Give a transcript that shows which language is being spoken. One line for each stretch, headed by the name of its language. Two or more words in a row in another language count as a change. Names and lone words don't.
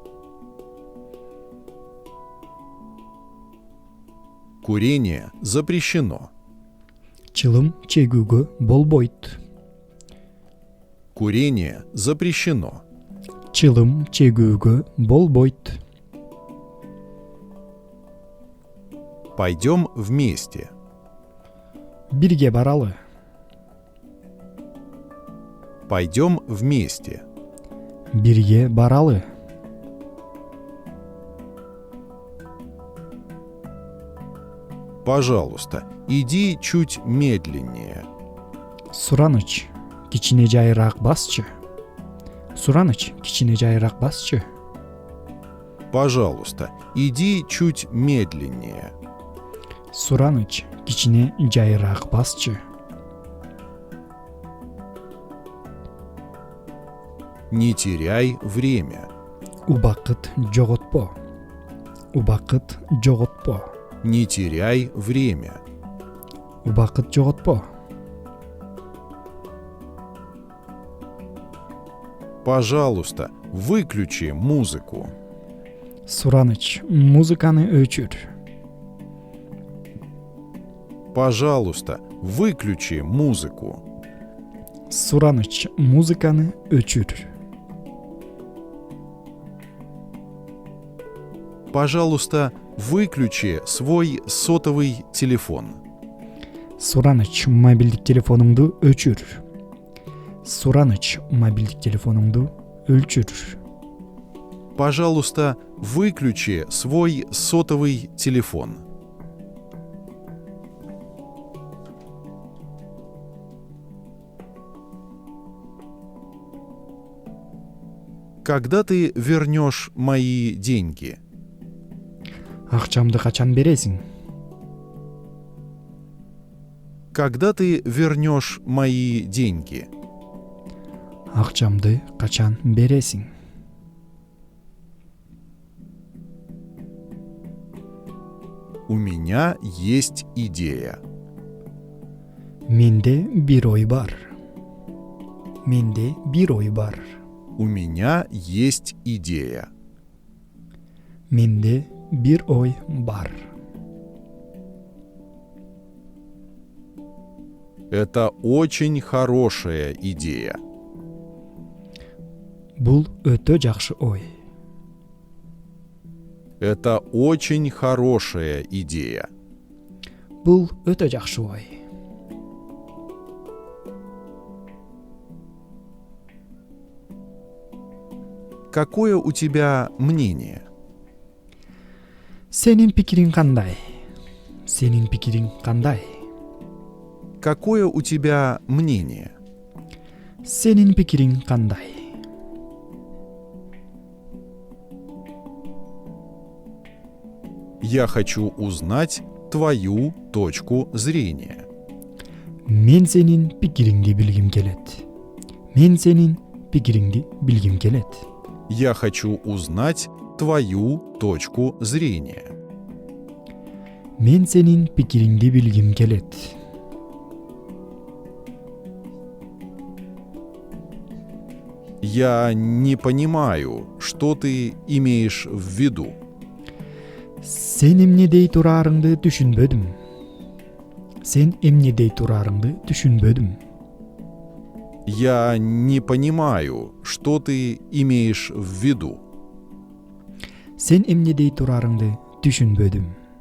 Russian: Курение запрещено.
Kyrgyz: Чылым чегүүгө болбойт.
Russian: Курение запрещено.
Kyrgyz: Чылым чегүүгө болбойт.
Russian: Пойдем вместе.
Kyrgyz: Бирге баралы.
Russian: Пойдем вместе.
Kyrgyz: Бирге баралы.
Russian: Пожалуйста, иди чуть медленнее.
Kyrgyz: Сураныч, кичине жайыраак басчы. Сураныч, кичине жайыраак басчы.
Russian: Пожалуйста, иди чуть медленнее.
Kyrgyz: Сураныч, кичине жайыраак басчы.
Russian: Не теряй время.
Kyrgyz: Убакыт жоготпо. Убакыт жоготпо.
Russian: Не теряй время.
Kyrgyz: Убакыт жоготпо.
Russian: Пожалуйста, выключи музыку.
Kyrgyz: Сураныч, музыканы өчүр.
Russian: Пожалуйста, выключи музыку.
Kyrgyz: Сураныч, музыканы өчүр.
Russian: Пожалуйста, выключи свой сотовый телефон.
Kyrgyz: Сураныч, мобилдик телефонуңду өчүр. Сураныч, мобилдик телефонуңду өлчүр.
Russian: Пожалуйста, выключи свой сотовый телефон. Когда ты вернешь мои деньги?
Kyrgyz: Акчамды качан бересиң?
Russian: Когда ты вернешь мои деньги?
Kyrgyz: Акчамды качан бересиң?
Russian: У меня есть идея.
Kyrgyz: Менде бир ой бар. Менде бир ой бар.
Russian: У меня есть идея.
Kyrgyz: Менде бир ой бар.
Russian: Это очень хорошая идея.
Kyrgyz: Бул өтө жакшы ой.
Russian: Это очень хорошая идея.
Kyrgyz: Бул өтө жакшы ой.
Russian: Какое у тебя мнение?
Kyrgyz: Сенин пикириң кандай? Сенин пикириң кандай?
Russian: Какое у тебя мнение?
Kyrgyz: Сенин пикириң кандай?
Russian: Я хочу узнать твою точку зрения.
Kyrgyz: Мен сенин пикириңди билгим келет. Мен сенин пикириңди билгим келет.
Russian: Я хочу узнать твою точку зрения.
Kyrgyz: Мен сенин пикириңди билгим келет.
Russian: Я не понимаю, что ты имеешь в виду.
Kyrgyz: Сен эмне дей турарыңды түшүнбөдүм. Сен эмне дей турарыңды түшүнбөдүм.
Russian: Я не понимаю, что ты имеешь в виду.
Kyrgyz: Сен эмне дей турарыңды түшүнбөдүм.